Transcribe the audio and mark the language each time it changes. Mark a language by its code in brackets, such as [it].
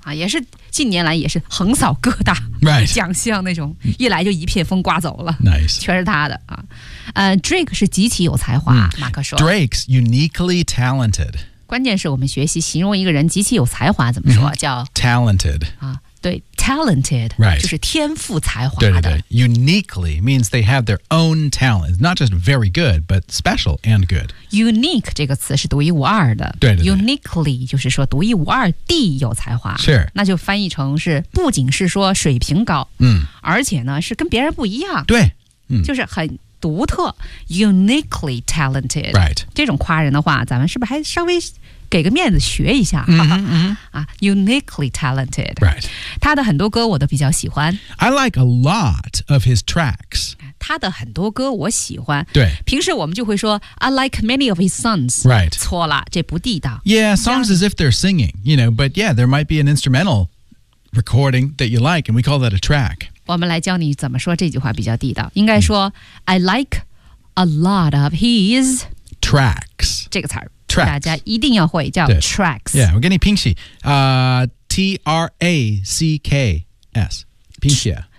[zh] 啊、也是近年来也是横扫各大 [en] Right [zh] 奖项那种一来就一片风刮走了 [en] Nice [zh] 全是他的、啊、Drake 是极其有才华、mm. 马克说 [en] Drake's uniquely talented [zh] 关键是我们学习形容一个人极其有才华怎么说、mm-hmm. 叫 [en] Talented、 [zh] 啊、对Talented, [en] right. [zh] 就是天赋才华的。 [en] 对对对 Uniquely means they have their own talent. Not just very good, but special and good. [zh] Unique 这个词是独一无二的。对对对 Uniquely 就是说独一无二地有才华。是。那就翻译成是不仅是说水平高、嗯、而且呢是跟别人不一样。对。嗯、就是很独特 [en] Uniquely talented. Right. [zh] 这种夸人的话咱们是不是还稍微给个面子学一下、 mm-hmm, mm-hmm. [en] 啊、Uniquely talented、 right. [zh] 他的很多歌我都比较喜欢 [en] I like a lot of his tracks [zh] 他的很多歌我喜欢对平时我们就会说 [en] I like many of his songs、 right. [zh] 错了这不地道 [en] Yeah, songs as if they're singing you know, But yeah, there might be an instrumental recording that you like And we call that a track [zh] 我们来教你怎么说这句话比较地道应该说、mm. [en] I like a lot of his Tracks [zh] 这个词儿 [en] Tracks. [zh] 大家一定要会叫 tracks [en] Yeah, we're getting [zh] 拼写、 [en] T-R-A-C-K-S 拼写